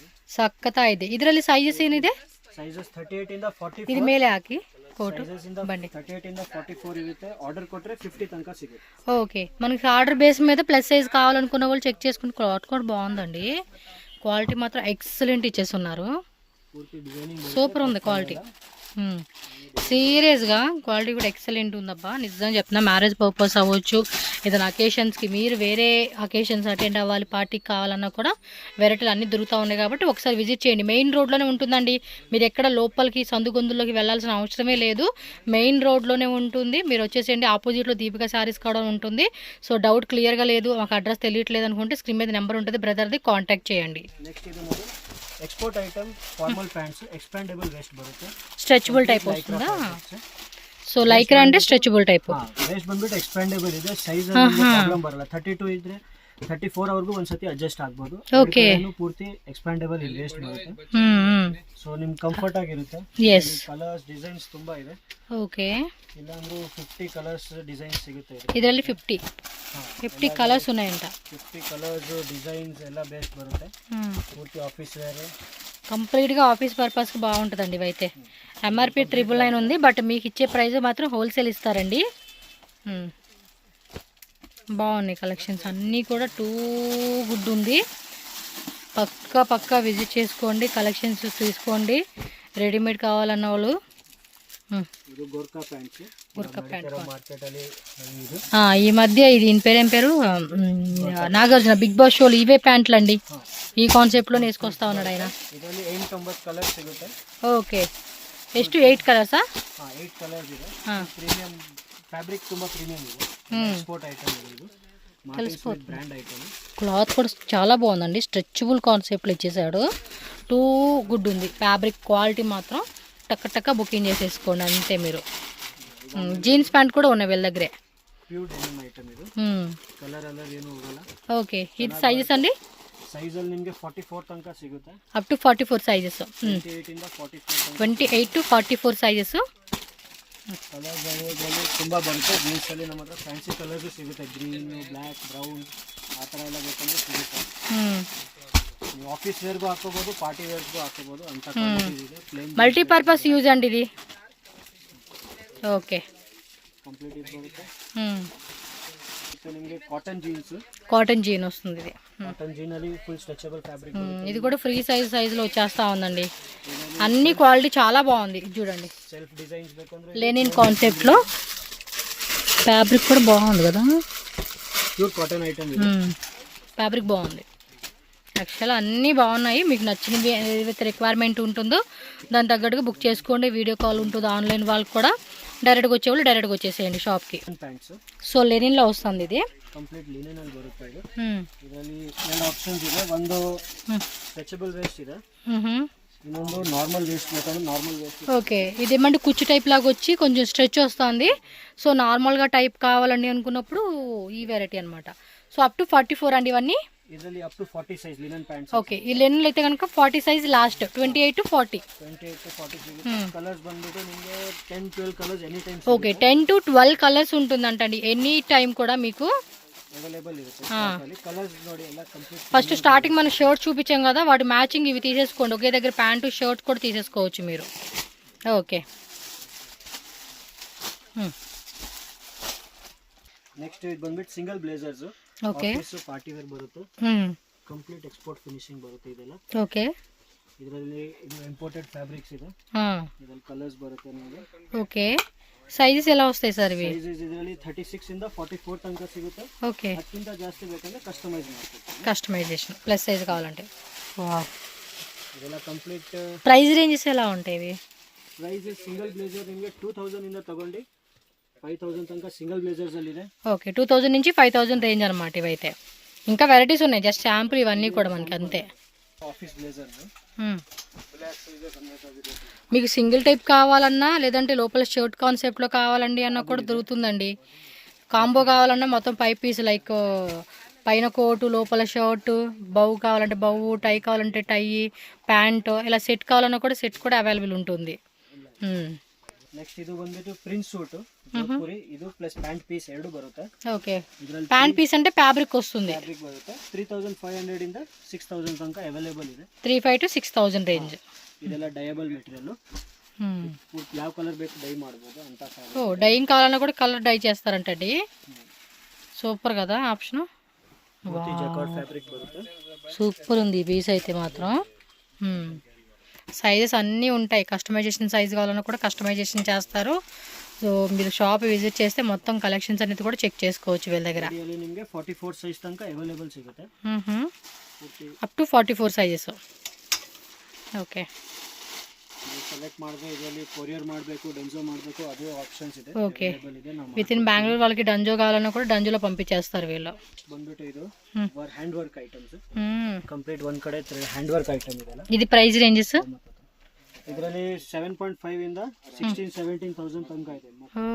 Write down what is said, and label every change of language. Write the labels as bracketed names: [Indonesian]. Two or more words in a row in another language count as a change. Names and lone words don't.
[Kannada] ಸಕ್ಕತ್ತಾ ಇದೆ. ಇದರಲ್ಲಿ ಸೈಜಸ್ ಏನಿದೆ? ಸೈಜಸ್ 38 ಇಂದ 44. ಇದು ಮೇಲೆ ಹಾಕಿ [Telugu] కోటు బండి [Kannada] 38 ಇಂದ 44 ಇರುತ್ತೆ. ಆರ್ಡರ್ ಕೊಟ್ರೆ 50 ತನಕ ಸಿಗುತ್ತೆ. [Telugu] ఓకే, మనకి ఆర్డర్ బేస్ మీద ప్లస్ సైజ్ కావాలనుకున్న వాళ్ళు చెక్ చేసుకుని. క్లాత్ కూడా బాగుందండి, క్వాలిటీ మాత్రం ఎక్సలెంట్ ఇచ్చేస్తున్నారు. సూపర్ ఉంది క్వాలిటీ, సీరియస్గా క్వాలిటీ కూడా ఎక్సలెంట్ ఉందబ్బా. నిజంగా చెప్తున్నా, మ్యారేజ్ పర్పస్ అవ్వచ్చు, ఏదైనా అకేషన్స్కి మీరు వేరే అకేషన్స్ అటెండ్ అవ్వాలి, పార్టీకి కావాలన్నా కూడా వెరైటీలు అన్నీ దొరుకుతూ ఉన్నాయి కాబట్టి ఒకసారి విజిట్ చేయండి. మెయిన్ రోడ్లోనే ఉంటుందండి, మీరు ఎక్కడ లోపలికి సందుగొందుల్లోకి వెళ్ళాల్సిన అవసరమే లేదు, మెయిన్ రోడ్లోనే ఉంటుంది. మీరు వచ్చేసేయండి, ఆపోజిట్లో దీపికా శారీస్ కూడా ఉంటుంది. సో డౌట్ క్లియర్గా లేదు, మాకు అడ్రస్ తెలియట్లేదు అనుకుంటే స్క్రీన్ మీద నెంబర్ ఉంటుంది, బ్రదర్ది కాంటాక్ట్ చేయండి. నెక్స్ట్ ఇది [Kannada] ನೋಡಿ ಎಕ್ಸ್ಪೋರ್ಟ್ ಐಟಮ್ ಫಾರ್ಮಲ್ ಪ್ಯಾಂಟ್ಸ್, ಎಕ್ಸ್ಪ್ಯಾಂಡೇಬಲ್ ವೇಸ್ಟ್ ಬರುತ್ತೆ. ಸ್ಟ್ರೆಚಬಲ್ ಟೈಪ್ ವస్తుందా? [Telugu] సో లైక్రా అంటే స్ట్రెచబుల్ టైప్. [Kannada] ವೇಸ್ಟ್ ಬಂದ್ಬಿಟ್ಟು ಎಕ್ಸ್ಪ್ಯಾಂಡೇಬಲ್ ಇದೆ, ಸೈಜ್ ಅಲ್ಲಿ ಪ್ರಾಬ್ಲಮ್ ಬರಲ್ಲ. 32 ಇದ್ರೆ 34 ವರೆಗೂ ಒಂದ್ಸತಿ ಅಡ್ಜಸ್ಟ್ ಆಗ್ಬೋದು. [English] Okay. [Kannada] ಎರಡು ಪೂರ್ತಿ ಎಕ್ಸ್ಪ್ಯಾಂಡೇಬಲ್ ಇಲ್ಲಿ ವೇಸ್ಟ್ ಬರುತ್ತೆ. ಸೊ ನಿಮ್ ಕಂಫರ್ಟ್ ಆಗಿರುತ್ತೆ. ಎಸ್. ಕಲರ್ಸ್ ಡಿಸೈನ್ಸ್ ತುಂಬಾ ಇದೆ. ಓಕೆ. ಇಲ್ಲಾಂದ್ರೂ 50 ಕಲರ್ಸ್ ಡಿಸೈನ್ಸ್ ಸಿಗುತ್ತೆ ಇದರಲ್ಲಿ 50 ಕಲರ್ಸ್ ఉన్నాయంట. 50 ಕಲರ್ಸ್ ಡಿಸೈನ್ಸ್ ಎಲ್ಲ ಬೇಸ್ಟ್ ಬರುತ್ತೆ. ಪೂರ್ತಿ ಆಫೀಸ್ ವೇರ್, [Telugu] కంప్లీట్గా ఆఫీస్ పర్పస్కి బాగుంటుందండి ఇవైతే. ఎంఆర్పి 999 ఉంది, బట్ మీకు ఇచ్చే ప్రైస్ మాత్రం హోల్సేల్ ఇస్తారండి. బాగున్నాయి కలెక్షన్స్ అన్నీ కూడా టూ గుడ్ ఉంది. పక్కా విజిట్ చేసుకోండి, కలెక్షన్స్ తీసుకోండి. రెడీమేడ్ కావాలన్న వాళ్ళు గోర్ఖా ప్యాంట్స్ మార్కెట్ ಅಲ್ಲಿ ఈ మధ్య ఇది దీని పేరు ఏం పేరు, నాగార్జున బిగ్ బాస్ షోలు ఇవే ప్యాంట్లు అండి. ఈ కాన్సెప్ట్లో వేసుకొస్తా ఉన్నాడు ఆయన. [Kannada] ಇದರಲ್ಲಿ 8 ಕಲರ್ಸ್ ಸಿಗುತ್ತೆ. ఓకే. ಎಷ್ಟು 8 ಕಲರ್ಸಾ? 8 ಕಲರ್ಸ್ ಇದೆ. ಪ್ರೀಮಿಯಂ ಫ್ಯಾಬ್ರಿಕ್ ತುಂಬಾ ಪ್ರೀಮಿಯಂ ಇದೆ. ಎಕ್ಸ್ಪೋರ್ಟ್ ಐಟಮ್ ಇದು. [Telugu] మార్కెట్ బ్రాండ్ ఐటమ్. క్లాత్ కూడా చాలా బాగుందండి, స్ట్రెచబుల్ కాన్సెప్ట్లో ఇచ్చేసాడు. టూ గుడ్ ఉంది. ఫ్యాబ్రిక్ క్వాలిటీ మాత్రం టక్క బుకింగ్ చేసేసుకోండి అంతే మీరు. జీన్స్ ప్యాంట్ కూడా ఉన్నాయి వీళ్ళ దగ్గరే. [Kannada] ಪ್ಯೂರ್ ಡೆನಿಮ್ ಐಟಮ್ ಇದು. ಕಲರ್ ಎಲ್ಲ ಏನು ಹೋಗಲ್ಲ. [Telugu] ఓకే. ఇది సైజెస్ అండి? [Kannada] ಸೈಜ್ ಅಲ್ಲಿ ನಿಮಗೆ 44 ತನಕ ಸಿಗುತ್ತೆ. [Telugu] అప్ టు 44 సైజెస్. [Kannada] 28 ಇಂದ 44 28 to 44 ಸೈಜెಸ್. ಕಲರ್ಸ್ ಅದರಲ್ಲಿ ತುಂಬಾ ಬರುತ್ತೆ. ಜೀನ್ಸ್ ಅಲ್ಲಿ ನಮ್ಮ ಹತ್ರ ಫ್ಯಾನ್ಸಿ ಕಲರ್ಸ್ ಸಿಗುತ್ತೆ. ಗ್ರೀನ್, ಬ್ಲ್ಯಾಕ್, ಬ್ರೌನ್ ಆ ಥರ ಎಲ್ಲ ಬೇಕಂದ್ರೆ ಸಿಗುತ್ತೆ. ನೀವು ಆಫೀಸ್ ವೇರ್ಗೂ ಹಾಕೋಬಹುದು, ಪಾರ್ಟಿ ವೇರ್ಗೂ ಹಾಕೋಬಹುದು ಅಂತ ಕ್ವಾಲಿಟಿ ಇದೆ. ಪ್ಲೇನ್ [Telugu] మల్టీపర్పస్ యూజ్ అండి ఇది. ఓకే. కంప్లీట్ ఇది [Kannada] ಬರುತ್ತೆ. ಇದು ನಿಮಗೆ ಕಾಟನ್ ಜೀನ್ಸ್. [Telugu] కాటన్ జీన్ వస్తుంది ఇది. కాటన్ జీన్ ಅಲ್ಲಿ ఫుల్ స్ట్రెచబుల్ ఫ్యాబ్రిక్. ఇది కూడా ఫ్రీ సైజులో వచ్చేస్తా ఉందండి. అన్ని క్వాలిటీ చాలా బాగుంది. ఇది చూడండి, సెల్ఫ్ డిజైన్స్ ಬೇಕಂದ್ರೆ లెనిన్ కాన్సెప్ట్లో. ఫ్యాబ్రిక్ కూడా బాగుంది కదా, ప్యూర్ కాటన్ ఐటమ్ ఇది. ఫ్యాబ్రిక్ బాగుంది. యాక్చువల్ అన్నీ బాగున్నాయి. మీకు నచ్చినవి ఏదైతే రిక్వైర్మెంట్ ఉంటుందో దాని తగ్గట్టుగా బుక్ చేసుకోండి. వీడియో కాల్ ఉంటుంది ఆన్లైన్ వాళ్ళకి కూడా. డైరెక్ట్గా వచ్చేవాళ్ళు డైరెక్ట్గా వచ్చేసేయండి షాప్కి. [Kannada] ಪ್ಯಾಂಟ್ಸ್ [Telugu] సో లెనిన్లో వస్తుంది ఇది. [Kannada] ಕಂಪ್ಲೀಟ್ ಲಿನನ್ ಅಲ್ಲಿ ಬರುತ್ತೆ ಇದು. ಇದರಲ್ಲಿ ಎರಡು ಆಪ್ಷನ್ಸ್ ಇದೆ. ಒಂದು ಸ್ಟ್ರೆಚಬಲ್ ವೇಸ್ಟ್ ಇದೆ, ಇನ್ನೊಂದು ನಾರ್ಮಲ್ ವೇಸ್ಟ್ ಬೇಕಂದ್ರೆ ನಾರ್ಮಲ್ ವೇಸ್ಟ್. [Telugu] ఓకే. ఇది ఏమంటే కుచ్చు టైప్ లాగా వచ్చి కొంచెం స్ట్రెచ్ వస్తుంది. సో నార్మల్గా టైప్ కావాలండి అనుకున్నప్పుడు ఈ వెరైటీ అనమాట. సో అప్ టు 44 అండి ఇవన్నీ. [Kannada] ಇದರಲ್ಲಿ ಅಪ್ ಟು 40 ಸೈಜ್ ಲಿನನ್ ಪ್ಯಾಂಟ್ಸ್. [Telugu] ఓకే. ఈ లెనిన్లో అయితే కనుక 40 సైజ్ లాస్ట్, 28 to 40. [Kannada] 28 to 40 ಸಿಗುತ್ತೆ. ಕಲರ್ಸ್ ಬಂದ್ಬಿಟ್ಟು ನಿಮಗೆ 10-12 ಕಲರ್ಸ್ ಎನಿ ಟೈಮ್. [Telugu] ఓకే. 10 to 12 కలర్స్ ఉంటుందంటండి ఎనీ టైం కూడా మీకు అవైలబుల్ ఇರುತ್ತೆ. కలర్స్ [Kannada] ನೋಡಿ ಎಲ್ಲ ಕಂಪ್ಲೀಟ್. [Telugu] ఫస్ట్ స్టార్టింగ్ మనం షర్ట్ చూపించాం కదా, వాటి మ్యాచింగ్ ఇవి తీసేసుకోండి. ఒకే దగ్గర ప్యాంటు షర్ట్ కూడా తీసేసుకోవచ్చు మీరు. ఓకే. [Kannada] ನೆಕ್ಸ್ಟ್ ಇದು ಬಂದ್ಬಿಟ್ಟು ಸಿಂಗಲ್ ಬ್ಲೇಸರ್ಸ್. [Telugu] ఓకే. [Kannada] ಪಾರ್ಟಿ ವೇರ್ ಬರುತ್ತೆ. ಕಂಪ್ಲೀಟ್ ಎಕ್ಸ್ಪೋರ್ಟ್ ಫಿನಿಶಿಂಗ್ ಬರುತ್ತೆ ಇದೆಲ್ಲ. [Telugu] ఓకే. [Kannada] ಇದರಲ್ಲಿ ಇದು ಇಂಪೋರ್ಟೆಡ್ ಫ್ಯಾಬ್ರಿಕ್ಸ್ ಇದೆ. ಇದರಲ್ಲಿ ಕಲರ್ಸ್ ಬರುತ್ತೆ ನಿಮಗೆ. [Telugu] ఓకే. సైజెస్ ఎలా వస్తాయి సార్ ఇవి? [Kannada] ಸೈಜಸ್ ಇದರಲ್ಲಿ 36 ಇಂದ 44 ತನಕ ಸಿಗುತ್ತೆ. [Telugu] ఓకే. [Kannada] ಅದಕ್ಕಿಂತ ಜಾಸ್ತಿ ಬೇಕಂದ್ರೆ ಕಸ್ಟಮೈಸ್ ಮಾಡ್ತೀವಿ. [Telugu] కస్టమైజేషన్ ప్లస్ సైజ్ కావాలంటే. వావ్. [Kannada] ಇದೆಲ್ಲ ಕಂಪ್ಲೀಟ್. [Telugu] ప్రైస్ రేంజెస్ ఎలా ఉంటాయి ఇవి? [Kannada] ಪ್ರೈಸ್ ಸಿಂಗಲ್ ಬ್ಲೇಸರ್ ನಿಮಗೆ 2000 ಇಂದ ತಗೊಂಡು 5000 ತನಕ ಸಿಂಗಲ್ ಬ್ಲೇಸರ್ಸ್ ಅಲ್ಲಿ ಇದೆ. [Telugu] ఓకే. 2000 నుంచి 5000 రేంజ్ అనమాట ఇవైతే. ఇంకా వెరైటీస్ ఉన్నాయి, జస్ట్ శాంపుల్ ఇవన్నీ కూడా మనకి అంతే. ఆఫీస్ బ్లేజర్స్. మీకు సింగిల్ టైప్ కావాలన్నా లేదంటే లోపల షర్ట్ కాన్సెప్ట్లో కావాలండి అన్న కూడా దొరుకుతుందండి. కాంబో కావాలన్నా మొత్తం 5 పీస్ లైక్ పైన కోటు లోపల షర్టు, బౌ కావాలంటే బౌ, టై కావాలంటే టై, ప్యాంటు, ఇలా సెట్ కావాలన్నా కూడా సెట్ కూడా అవైలబుల్ ఉంటుంది. [Kannada] ನೆಕ್ಸ್ಟ್ ಇದು ಬಂದ್ಬಿಟ್ಟು ಪ್ರಿಂಟ್ ಸೂಟ್ ಜೋಧ್ಪುರಿ. ಇದು ಪ್ಲಸ್ ಪ್ಯಾಂಟ್ ಪೀಸ್ ಎರಡು ಬರುತ್ತೆ. [Telugu] ఓకే. ప్యాంట్ పీస్ అంటే ఫ్యాబ్రిక్ వస్తుంది. [Kannada] ಫ್ಯಾಬ್ರಿಕ್ ಬರುತ್ತೆ. 3500 ಇಂದ 6000 ತನಕ ಅವೈಲೇಬಲ್ ಇದೆ. 3500 to 6000 ರೇಂಜ್. ಇದೆಲ್ಲ ಡಯಬಲ್ ಮೆಟೀರಿಯಲ್. ಯಾವ ಕಲರ್ ಬೇಕು ಡೈ ಮಾಡಬಹುದು ಅಂತ. [Telugu] ఓ డైయింగ్ కావాలన్నా కూడా కలర్ డై చేస్తారంటండి. సూపర్ కదా ఆప్షన్. [Kannada] జకార్డ్ ఫ్యాబ్రిక్ బರುತ್ತೆ. [Telugu] సూపర్ ఉంది ఈ పీస్ అయితే మాత్రం. సైజెస్ అన్నీ ఉంటాయి. కస్టమైజేషన్ సైజ్ కావాలన్నా కూడా కస్టమైజేషన్ చేస్తారు. సో మీరు షాప్ విజిట్ చేస్తే మొత్తం కలెక్షన్స్ అనేది కూడా చెక్ చేసుకోవచ్చు వీళ్ళ దగ్గర. [Kannada] ನಿಮಗೆ 44 ಸೈಜ್ ತನಕ ಅವೈಲೇಬಲ್ ಸಿಗುತ್ತೆ. [Telugu] అప్ టు 44 సైజెస్. ఓకే. [Kannada] ಸೆಲೆಕ್ಟ್ ಮಾಡಿದ್ರೆ ಇದರಲ್ಲಿ ಕೊರಿಯರ್ ಮಾಡಬೇಕು, ಡೆನ್ಸೋ ಮಾಡಬೇಕು, ಅದು ಆಪ್ಷನ್ಸ್ ಇದೆ. [Telugu] ఓకే. విత్ ఇన్ బెంగళూరు వాళ్ళకి డంజో కావాలన్నా కూడా డంజోలో పంపించేస్తారు వీళ్ళు. [Kannada] ಬಂದ್ಬಿಟ್ಟು ಇದು ಹ್ಯಾಂಡ್ ವರ್ಕ್ ಐಟಮ್ಸ್. ಕಂಪ್ಲೀಟ್ ಒಂದ್ ಕಡೆ ಹ್ಯಾಂಡ್ ವರ್ಕ್ ಐಟಮ್ ಇದೆಲ್ಲ. [Telugu] ఇది ప్రైస్ రేంజెస్ [Kannada] ಇದರಲ್ಲಿ 7.5 ಇಂದ 16-17,000 ತನಕ ಇದೆ.